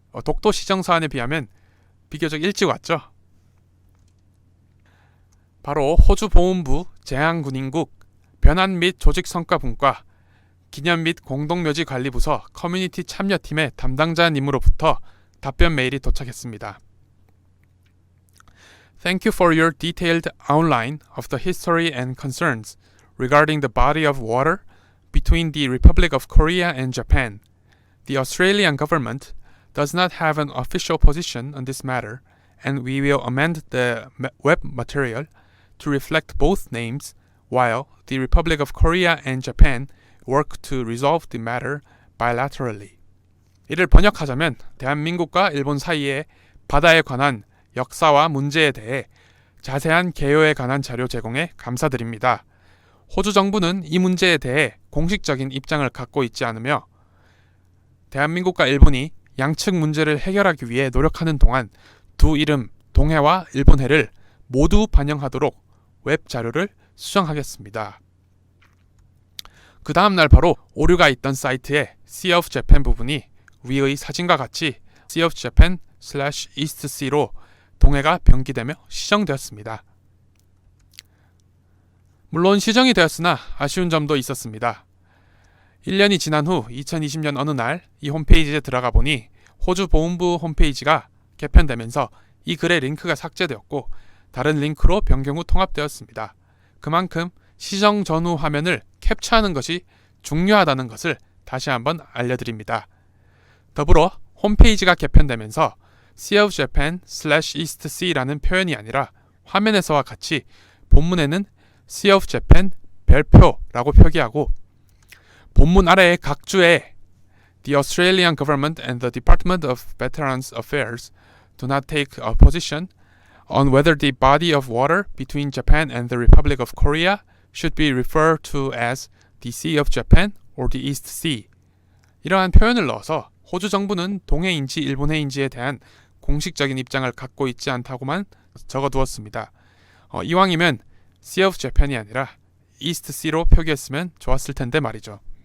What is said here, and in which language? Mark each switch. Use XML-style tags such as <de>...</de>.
<ko>독도 시정 서한에 비하면 비교적 일찍 왔죠. 바로 호주 보훈부 재향군인국 변환 및 조직성과분과 기념 및 공동묘지 관리부서 커뮤니티 참여팀의 담당자님으로부터 답변 메일이 도착했습니다.</ko> <en>Thank you for your detailed outline of the history and concerns regarding the body of water between the Republic of Korea and Japan. The Australian government does not have an official position on this matter, and we will amend the web material to reflect both names while the Republic of Korea and Japan work to resolve the matter bilaterally.</en> <ko>이를 번역하자면 대한민국과 일본 사이의 바다에 관한 역사와 문제에 대해 자세한 개요에 관한 자료 제공에 감사드립니다. 호주 정부는 이 문제에 대해 공식적인 입장을 갖고 있지 않으며 대한민국과 일본이 양측 문제를 해결하기 위해 노력하는 동안 두 이름 동해와 일본해를 모두 반영하도록 웹 자료를 수정하겠습니다. 그 다음날 바로 오류가 있던 사이트의 Sea of Japan 부분이 위의 사진과 같이 Sea of Japan/EastSea로 동해가 변기되며 시정되었습니다. 물론 시정이 되었으나 아쉬운 점도 있었습니다. 1년이 지난 후 2020년 어느 날 이 홈페이지에 들어가 보니 호주 보훈부 홈페이지가 개편되면서 이 글의 링크가 삭제되었고 다른 링크로 변경 후 통합되었습니다. 그만큼 시정 전후 화면을 캡처하는 것이 중요하다는 것을 다시 한번 알려드립니다. 더불어 홈페이지가 개편되면서 Sea of Japan/EastSea라는 표현이 아니라 화면에서와 같이 본문에는 Sea of Japan 별표라고 표기하고 본문 아래의 각 주에</ko> <en>The Australian government and the Department of Veterans Affairs do not take a position on whether the body of water between Japan and the Republic of Korea should be referred to as the Sea of Japan or the East Sea.</en> <ko>이러한 표현을 넣어서 호주 정부는 동해인지 일본해인지에 대한 공식적인 입장을 갖고 있지 않다고만 적어두었습니다. 이왕이면 Sea of Japan이 아니라 East Sea로 표기했으면 좋았을 텐데 말이죠.</ko>